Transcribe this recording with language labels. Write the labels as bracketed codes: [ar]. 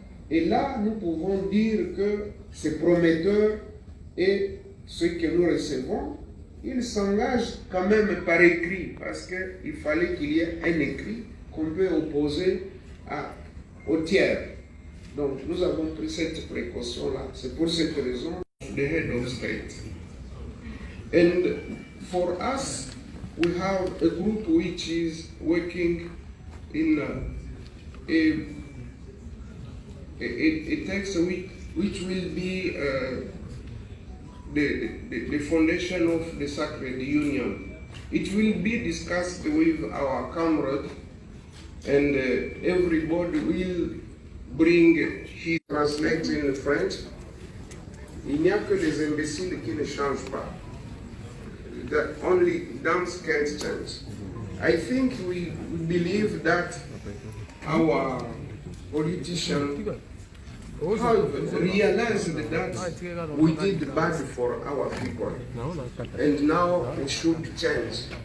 [fr] Et là, nous pouvons dire que c'est prometteur et ce que nous recevons, il s'engage quand même par écrit, parce qu'il fallait qu'il y ait un écrit qu'on peut opposer au tiers. Donc nous avons pris cette précaution-là. C'est pour cette raison [en] the head of state. And for us, we have a group which is working in a text which will be the foundation of the Sacred Union. It will be discussed with our comrade, and everybody will bring his translate in French. [fr] Il n'y a que les imbéciles qui ne changent pas. [en] That only dumps can't change. I think we believe that our politicians have realized that we did bad for our people, and now we should change.